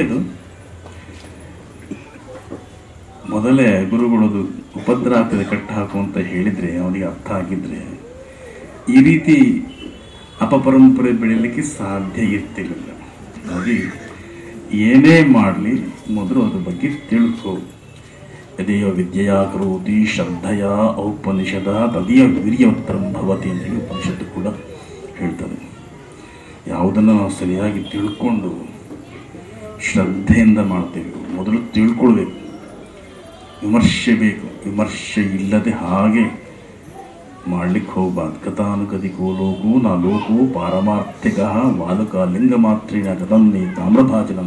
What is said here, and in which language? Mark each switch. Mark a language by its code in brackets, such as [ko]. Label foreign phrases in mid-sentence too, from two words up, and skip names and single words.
[kn] ಇದು ಮೊದಲೇ ಗುರುಗಳದು ಉಪದ್ರ ಆಗ್ತದೆ ಕಟ್ಟಿ ಹಾಕು ಅಂತ ಹೇಳಿದರೆ, ಅವನಿಗೆ ಅರ್ಥ ಆಗಿದ್ರೆ ಈ ರೀತಿ ಅಪಪರಂಪರೆ ಬೆಳೀಲಿಕ್ಕೆ ಸಾಧ್ಯ ಇರ್ತಿರಲಿಲ್ಲ. ಹಾಗಾಗಿ ಏನೇ ಮಾಡಲಿ ಮೊದಲು ಅದ್ರ ಬಗ್ಗೆ ತಿಳ್ಕೊ. [sa] ಯದೇಯ ವಿದ್ಯೆಯ ಕರೋತಿ ಶ್ರದ್ಧೆಯ ಔಪನಿಷದ ತದೀಯ ವೀರ್ಯವತ್ತರಂ ಭವತಿ [kn] ಅಂತೇಳಿ ಉಪನಿಷತ್ತು ಕೂಡ ಹೇಳ್ತದೆ. ಯಾವುದನ್ನು ನಾವು ಸರಿಯಾಗಿ ತಿಳ್ಕೊಂಡು ಶ್ರದ್ಧೆಯಿಂದ ಮಾಡ್ತೇವೆ. ಮೊದಲು ತಿಳ್ಕೊಳ್ಬೇಕು. ವಿಮರ್ಶೆ ಬೇಕು. ವಿಮರ್ಶೆ ಇಲ್ಲದೆ ಹಾಗೆ ಮಾಡ್ಲಿಕ್ಕೆ ಹೋಗ್ಬಾರ್ದು. [sa] ಕಥಾನುಗದಿಕೋ ಲೋಕೋ ನಾ ಲೋಕೋ ಪಾರಮಾರ್ಥಿಕ ವಾಲಕ ಲಿಂಗ ಮಾತ್ರೇನ ಗತನ್ನೇ ತಾಮ್ರಭಾಜನಂ.